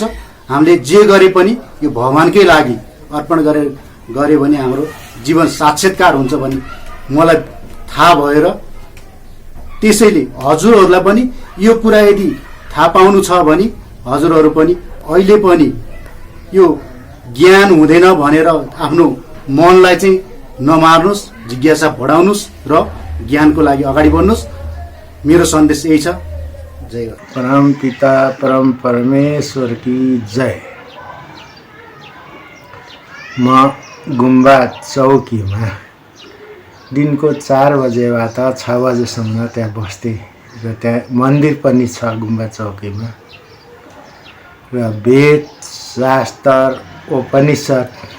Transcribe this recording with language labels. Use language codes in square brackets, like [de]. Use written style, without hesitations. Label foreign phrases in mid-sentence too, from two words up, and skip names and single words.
[ne] हामीले जे गरे पनि यो भगवानकै लागि अर्पण गरे भने हाम्रो जीवन साक्षात्कार हुन्छ भन्ने मलाई थाहा भएर त्यसैले हजुरहरूलाई पनि यो कुरा यदि थाहा पाउनु छ भने हजुरहरू पनि अहिले पनि यो ज्ञान हुँदैन भनेर आफ्नो मनलाई चाहिँ नमार्नुहोस्, जिज्ञासा बढाउनुहोस् र ज्ञानको लागि अगाडि बढ्नुहोस्। मेरो सन्देश यही छ। जय हो। [hi] परम पिता परम परमेश्वर की जय। [ne] म गुम्बा चौकीमा दिनको 4 बजेबाट 6 बजेसम्म त्यहाँ बस्थेँ र त्यहाँ मन्दिर पनि छ गुम्बा चौकीमा र वेद शास्त्र उपनिषद